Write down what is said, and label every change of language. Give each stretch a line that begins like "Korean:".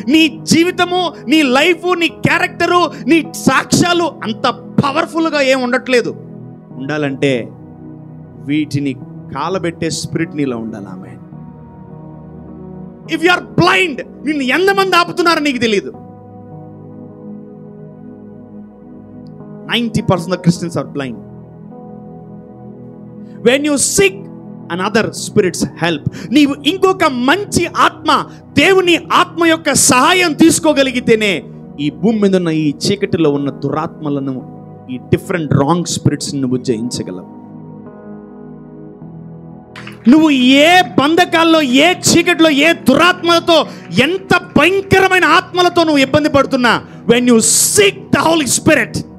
Telugu: నీ జీవితము, నీ లైఫ్, నీ క్యారెక్టరు, నీ సాక్ష్యాలు అంత పవర్ఫుల్గా ఏం ఉండట్లేదు. ఉండాలంటే వీటిని కాలబెట్టే స్పిరిట్ నీలో ఉండాలి. ఆమె
English: if you are blind,
Telugu: నిన్ను ఎంతమంది ఆపుతున్నారో నీకు తెలియదు.
English: 90% of Christians are blind. When you seek another spirit's help.
Telugu: నీవు ఇంకొక మంచి ఆత్మ, దేవుని ఆత్మ యొక్క సహాయం తీసుకోగలిగితేనే ఈ భూమి మీద ఉన్న ఈ చీకటిలో ఉన్న దురాత్మలను, ఈ డిఫరెంట్ రాంగ్ స్పిరిట్స్ నువ్వు జయించగలవు. నువ్వు ఏ బంధకాల్లో, ఏ చీకటిలో, ఏ దురాత్మలతో, ఎంత భయంకరమైన ఆత్మలతో నువ్వు ఇబ్బంది పడుతున్నా,
English: When you seek the holy spirit.